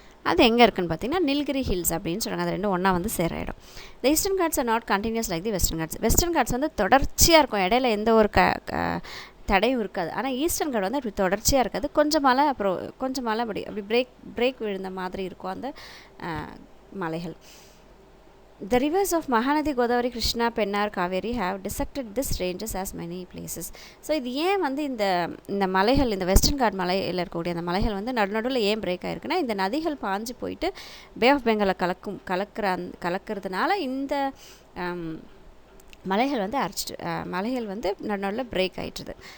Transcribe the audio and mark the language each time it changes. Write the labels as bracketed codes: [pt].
[ta] அது எங்கே இருக்குன்னு பார்த்தீங்கன்னா நீலகிரி ஹில்ஸ் அப்படின்னு சொல்கிறாங்க. அது ரெண்டும் ஒன்றா வந்து சேர இடம். [en] The Eastern Ghats are not continuous like the Western Ghats. [ta] Western God's வந்து தொடர்ச்சியாக இருக்கும், இடையில எந்த ஒரு தடையும் இருக்காது. ஆனால் ஈஸ்டர்ன் காட் வந்து அப்படி தொடர்ச்சியாக இருக்காது. கொஞ்சம் மலை, அப்புறம் கொஞ்சம் மலை அப்படி பிரேக் விழுந்த மாதிரி இருக்கும் அந்த மலைகள். [en] The rivers of Mahanadi, Godavari, Krishna, Pennar, Kaveri have dissected this ranges as many places. [ta] So இது ஏன் வந்து இந்த மலைகள், இந்த வெஸ்டர்ன் காட் மலையில் இருக்கக்கூடிய அந்த மலைகள் வந்து நடுநடுவில் ஏன் பிரேக் ஆகிருக்குன்னா இந்த நதிகள் பாஞ்சு போயிட்டு பே ஆஃப் பெங்காலை கலக்கிறதுனால இந்த மலைகள் வந்து மலைகள் வந்து நடுநடுவில் பிரேக் ஆகிட்டுருது.